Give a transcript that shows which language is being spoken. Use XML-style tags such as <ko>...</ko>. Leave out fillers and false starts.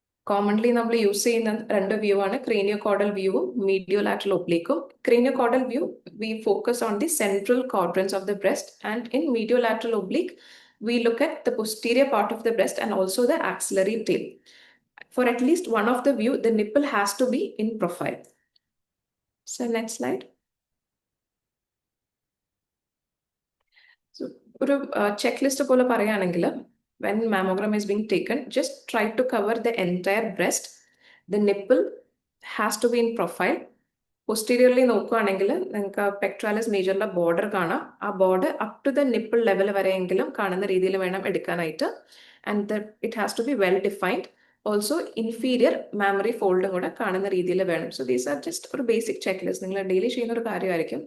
<ml>Commonly നമ്മൾ use ചെയ്യുന്ന രണ്ട് വ്യൂ ആണ്, ക്രേനിയോകോഡൽ വ്യൂവും മീഡിയോലാറ്ററൽ ഒബ്ലീക്കും.</ml> <en>Craniocaudal view we focus on the central quadrants of the breast, and in mediolateral oblique we look at the posterior part of the breast and also the axillary tail. For at least one of the view, the nipple has to be in profile. So next slide. So</en> <ml>ഒരു checklist പോലെ പറയുകയാണെങ്കിൽ,</ml> <en>when mammogram is being taken, just try to cover the entire breast. The nipple has to be in profile.</en> <ml>Posteriorly നോക്കുകയാണെങ്കിൽ നിങ്ങൾക്ക് pectoralis മേജറിലെ border കാണാം. ആ border</ml> <en>up to the nipple level</en> <ml>വരെയെങ്കിലും കാണുന്ന രീതിയിൽ വേണം എടുക്കാനായിട്ട്.</ml> <en>And it has to be well defined. Also inferior mammary ഫോൾഡും</en> <ml>കൂടെ കാണുന്ന രീതിയിൽ വേണം. സോ ദീസ് ആർ ജസ്റ്റ് ഒരു ബേസിക് ചെക്ക് ലിസ്റ്റ്. നിങ്ങൾ ഡെയിലി ചെയ്യുന്ന ഒരു കാര്യമായിരിക്കും.</ml>